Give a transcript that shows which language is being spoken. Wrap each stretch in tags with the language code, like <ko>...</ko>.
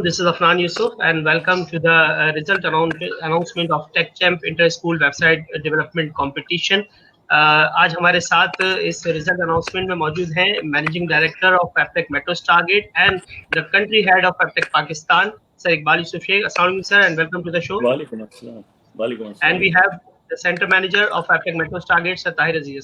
<en>This is Afnan Yousuf, and welcome to the result announcement of TechChamp Inter-School Website Development Competition.</en> <hi>आज हमारे साथ इस result announcement में मौजूद हैं managing director of Aptech metro target and the country head of Aptech Pakistan, sir Iqbal Yusuf Sheikh.</hi> <en>अस्सलाम वालेकुम sir, and welcome to the show.</en> <hi>वालेकुम अस्सलाम. वालेकुम अस्सलाम.</hi> <en>And we have the center manager of Aptech Metro Target, Sir Tahir Aziz.</en>